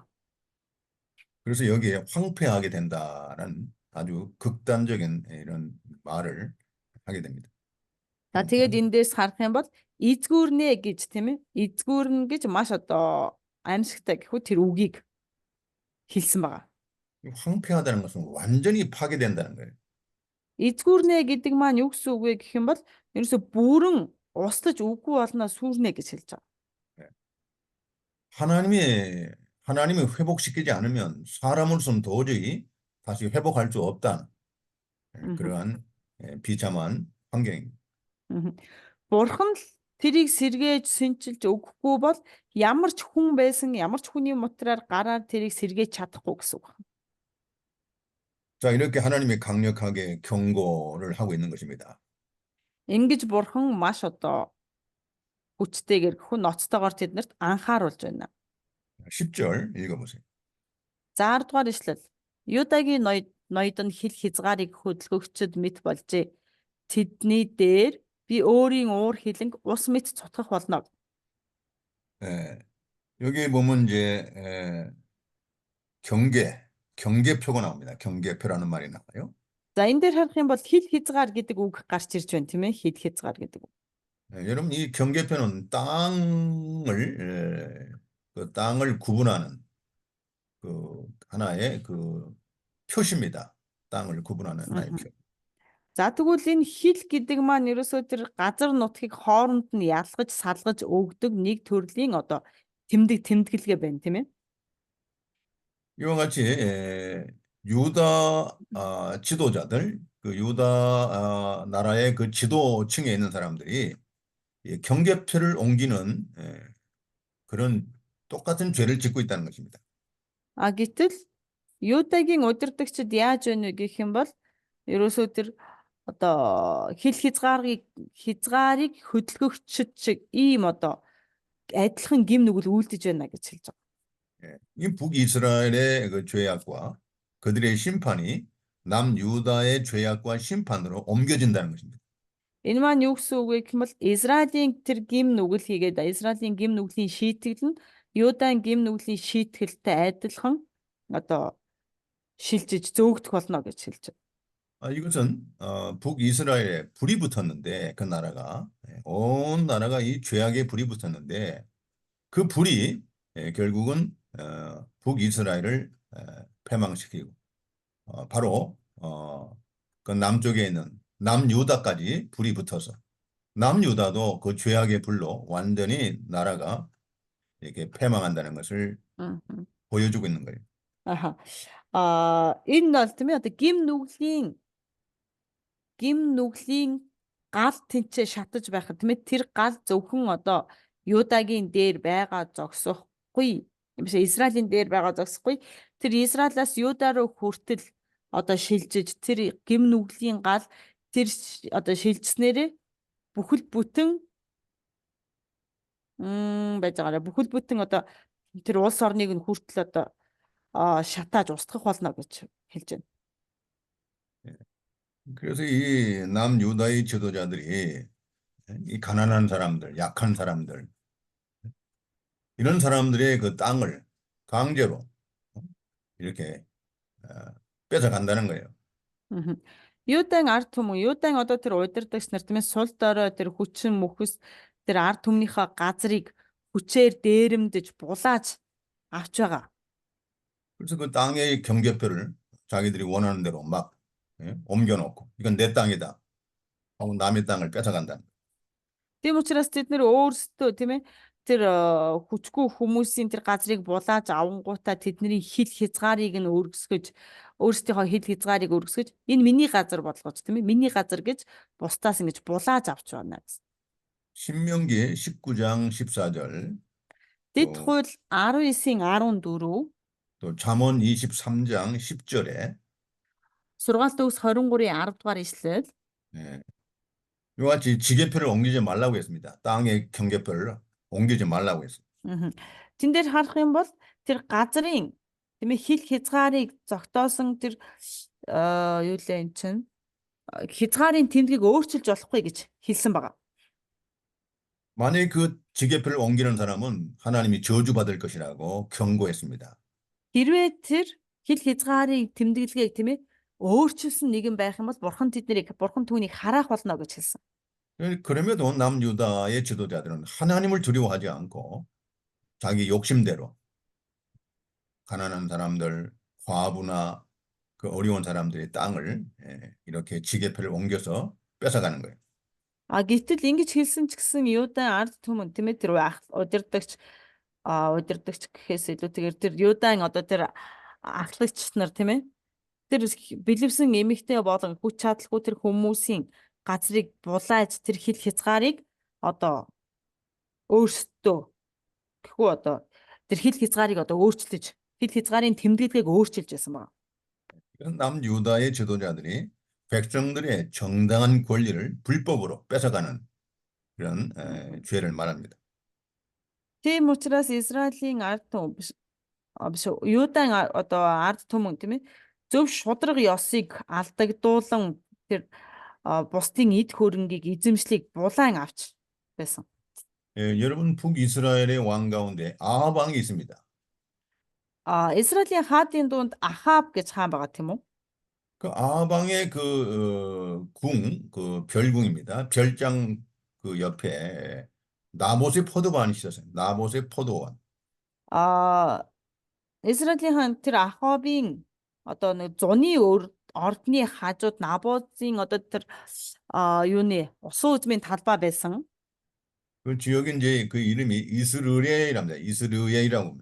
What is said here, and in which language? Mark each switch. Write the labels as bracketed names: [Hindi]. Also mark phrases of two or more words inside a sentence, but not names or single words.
[Korean] 그래서 여기에 황폐하게 된다는 아주 극단적인 이런 말을 하게 됩니다. [Mongolian] За тэгээд эндээс харах юм бол эзгүүрнэ гэж тийм ээ эзгүүрнэ гэж маш одоо аимшигтай гэхүү тэр үгийг хэлсэн байгаа. [Korean] 황폐하다는 것은 완전히 파괴된다는 거예요. [Mongolian] Эзгүүрнэ гэдэг маань юу гэсэн үг вэ гэх юм бол ерөөсө бүрэн устж үгүй болноо сүрнэ гэж хэлж байгаа. [Korean] 하나님이 회복시키지 않으면 사람으로서는 도저히 다시 회복할 수 없다는 그러한 비참한 환경입니다. [Mongolian] Бурхан л тэрийг сэргээж сэнчилж өгөхгүй бол ямар ч хүн байсан ямар ч хүний мотраар гараар тэрийг сэргээж чадахгүй гэсэн үг. [Korean] 자, 이렇게 하나님이 강력하게 경고를 하고 있는 것입니다. [Mongolian] Ингэж бурхан маш одоо хүчтэйгээр хүн ноцтойгоор тэднэрт анхааруулж байна. [Korean] 10절 읽어보세요. [Mongolian] За 10 дугаар ишлэл. Юдагийн ноёд нь хил хязгаарыг хөдөлгөгчд мэт болжээ. Тэдний дээр би өөрийн уур хилэнг ус мэт цутгах болно. [Korean] 여기 보면 이제 경계표가 나옵니다. 경계표라는 말이 나와요. [Mongolian] За энэ дээр харах юм бол хил хязгаар гэдэг үг гарч ирж байна тийм ээ. Хил хязгаар гэдэг үг. [Korean] 여러분 이 경계표는 그 땅을 구분하는 그 하나의 그 표시입니다. 땅을 구분하는 하나의 표. [Mongolian] За тэгвэл энэ хил гэдэг маань ерөөсөө тэр газар нутгийг хооронд нь ялгаж салгаж өгдөг нэг төрлийн одоо тэмдэглэгээ байна тийм ээ. [Korean] 이와 같이 유다 지도자들 그 유다 나라의 그 지도층에 있는 사람들이 이 경계표를 옮기는 그런 똑같은 죄를 짓고 있다는 것입니다. [Mongolian] Гэтэл Юдагийн удирдагчид яаж байна вэ гэх юм бол ерөөсөө тэр одоо хил хязгаарыг хөдөлгөгчд шиг ийм одоо адилхан гим нүгэл үйлдэж байна гэж хэлж байгаа. [Korean] 이 북이스라엘의 그 죄악과 그들의 심판이 남유다의 죄악과 심판으로 옮겨진다는 것입니다. [Mongolian] Энэ маань юу гэсэн үг вэ гэх юм бол Израилийн тэр гим нүгэл хийгээд Израилийн гим нүглийн шийтгэл нь Юдагийн гим нүглийн шийтгэлтэй адилхан одоо шилжиж зөөгдөх болно гэж хэлж байна. [Korean] 이것은 북이스라엘에 불이 붙었는데 그 나라가 온 나라가 이 죄악에 불이 붙었는데 그 불이 결국은 북이스라엘을 패망시키고 바로 그 남쪽에 있는 남유다까지 불이 붙어서 남유다도 그 죄악의 불로 완전히 나라가 이렇게 패망한다는 것을 보여주고 있는 거예요. [Mongolian] Энэ бол тийм ээ одоо гим нүглийн гал тэнцээ шатаж байхад тийм ээ тэр гал зөвхөн одоо Юдагийн дээр байгаа зогсохгүй юм шиг Израилийн дээр байгаа зогсохгүй тэр Израилаас Юда руу хүртэл одоо шилжиж тэр гим нүглийн гал тэр одоо шилжснээрээ бүхэл бүтэн байж байгаараа бүхэл бүтэн одоо тэр улс орныг нь хүртэл одоо шатааж устгах болно гэж хэлж байна. [Korean] 그래서 이 남유다의 지도자들이 이 가난한 사람들, 약한 사람들 이런 사람들의 그 땅을 강제로 이렇게 뺏어간다는 거예요. [Mongolian] Юудагийн ард түмэн, Юудагийн одоо тэр удирдагч нар тийм ээ сул дорой тэр хүчин мөхөс тэр ард түмнийхээ газрыг хүчээр дээрэмдэж булааж авч байгаа. [Korean] 그래서 그 땅의 경계표를 자기들이 원하는 대로 막 예? 옮겨놓고 이건 내 땅이다 하고 남의 땅을 뺏어간다. [Mongolian] Тийм учраас тэд нэр өөрсдөө тийм ээ тэр хүчгүй хүмүүсийн тэр газрыг булааж авангуудаа тэдний хил хязгаарыг нь өргөсгөж өөрсдийнхөө хил хязгаарыг өргөсгөж энэ миний газар болгож тийм ээ миний газар гэж бусдаас ингэж булааж авч байна гэсэн. [Korean] 신명기 19장 14절 [Mongolian] Дэд [Korean] 또, [Mongolian] хууль 19-ийн 14, [Korean] 또 잠언 23장 10절에 [Mongolian] сургаалт төгс 23-ийн 10 дугаар ишлэл [Korean] 예, 이와 같이 지계표를 옮기지 말라고 했습니다. 땅의 경계표를 옮기지 말라고 했습니다. [Mongolian] Тэн дээр харах юм бол тэр газрын тийм ээ хил хязгаарыг зогтоосон тэр юу лээ эн чинь хязгаарын тэмдгийг өөрчилж болохгүй гэж хэлсэн байгаа. [Korean] 만약에 그 지계표를 옮기는 사람은 하나님이 저주받을 것이라고 경고했습니다. [Mongolian] Хэрвээ тэр хил хязгаарыг тэмдэглэгийг тийм ээ өөрчилсөн нэгэн байх юм бол бурхан түүнийг хараах болно гэж хэлсэн. [Korean] 그럼에도 남유다의 지도자들은 하나님을 두려워하지 않고 자기 욕심대로 가난한 사람들, 과부나 그 어려운 사람들의 땅을 이렇게 지계표를 옮겨서 뺏어가는 거예요. [Mongolian] Гэтэл ингэж хэлсэн ч гэсэн Юудан ард түмэн тийм ээ тэр удирдагч гэхээс илүүтэйгээр тэр Юудан одоо тэр ахлагч нар тийм ээ тэр бэлэвсэн эмэгтэй болон хүч чадалгүй тэр хүмүүсийн газрыг булааж тэр хил хязгаарыг одоо өөрсдөө гэхүү одоо тэр хил хязгаарыг одоо өөрчилж хил хязгаарын тэмдэглэгийг өөрчилж байсан байна. [Korean] 남유다의 지도자들이 백성들의 정당한 권리를 불법으로 뺏어가는 그런 죄를 말합니다. [Mongolian] Тийм учраас Израилийн ард түмэн биш Юудан одоо ард түмэн тийм ээ зөв шударга ёсыг алдагдуулан тэр бусдын эд хөрөнгийг эзэмшлийг булаан авч байсан. [Korean] 여러분 북이스라엘의 왕 가운데 아합 왕이 있습니다. [Mongolian] Израилийн хаадын дунд Ахаб гэж хаан байгаа тийм үү? [Korean] 그 아합 왕의 그 별궁입니다. 별장 그 옆에 나봇의 포도원이 있었어요. 나봇의 포도원. [Mongolian] Израилийн хаан тэр Ахабын одоо нэг зуны ордны хажууд Наботын одоо тэр юуны усан үзмийн талбай байсан. [Korean] 그 지역이 이제 그 이름이 이스르엘이랍니다. 이스르엘이라고 합니다.